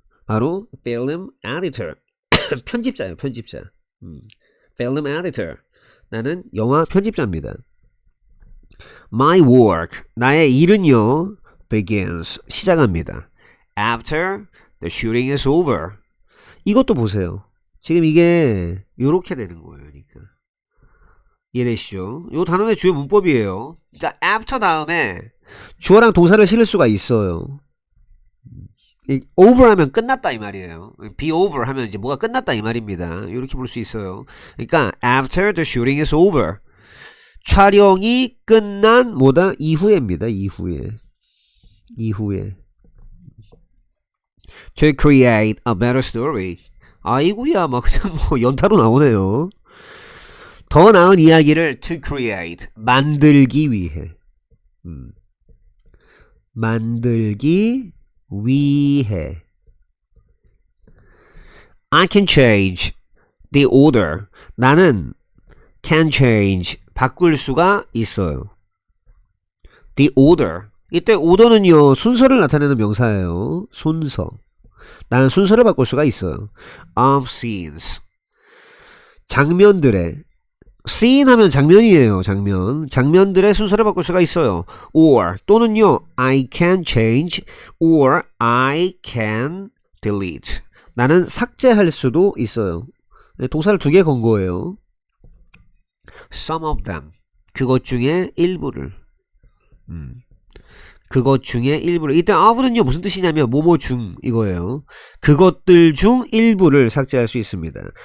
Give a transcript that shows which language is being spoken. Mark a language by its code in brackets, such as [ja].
[en] 바로 film editor. [ko] 편집자예요, 편집자. film editor. 나는 영화 편집자입니다. [en] My work. [ko] 나의 일은요, begins. 시작합니다. [en] After the shooting is over. [ko] 이것도 보세요. 지금 이게 요렇게 되는 거예요. 그러니까 이해되시죠? 요 단어의 주요 문법이에요. 그러니까 after 다음에 주어랑 동사를 실을 수가 있어요. over 하면 끝났다 이 말이에요. be over 하면 이제 뭐가 끝났다 이 말입니다. 이렇게 볼 수 있어요. 그러니까 [en] after the shooting is over. [ko] 촬영이 끝난 뭐다? 이후에입니다. 이후에. [en] To create a better story. [ko] 아이구야 막 그냥 뭐 연타로 나오네요. 더 나은 이야기를 to create. 만들기 위해. 만들기 위해. [en] I can change the order. [ko] 나는 can change. 바꿀 수가 있어요. [en] The order. [ko] 이때 order는요, 순서를 나타내는 명사예요. 순서. 나는 순서를 바꿀 수가 있어요. [en] Of scenes. [ko] 장면들의. scene 하면 장면이에요. 장면. 장면들의 순서를 바꿀 수가 있어요. [en] Or [ko] 또는요, [en] I can change or I can delete. [ko] 나는 삭제할 수도 있어요. 동사를 두 개 건 거예요. [en] Some of them. [ko] 그것 중에 일부를. 그것 중에 일부를. 이때 of는요 무슨 뜻이냐면 뭐뭐 중 이거예요. 그것들 중 일부를 삭제할 수 있습니다.